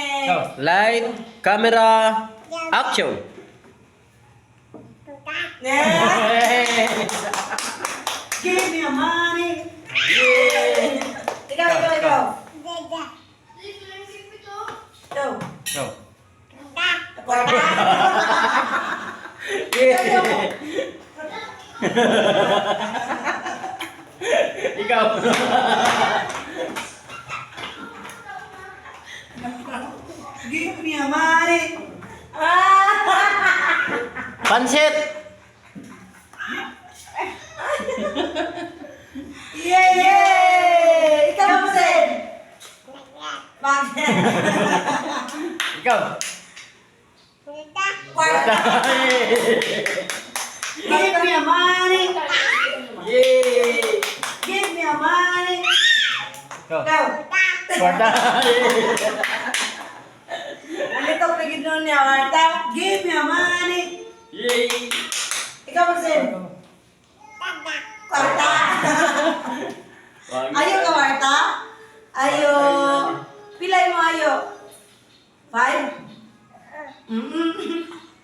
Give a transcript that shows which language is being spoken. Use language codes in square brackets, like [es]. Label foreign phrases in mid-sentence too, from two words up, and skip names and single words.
[en] Light, camera, action. Give me your money. Yay! [tl] Ikaw. [en] Go. Go. [tl] Kwarta. Ikaw. [en] Give me your money. [tl] Pansit. Yay! Ikaw mo din. Bakit? Ikaw. Kwarta. [en] Give me your money. Yay! Give me your money. Go. Go. [tl] Kwarta. Nandito pagid nun niya, Kwarta. [en] Give me your money. Yay! [tl] Ikaw mo din. Kwarta. Ayo ka, Kwarta? Ayo. Pilay mo ayo. 5?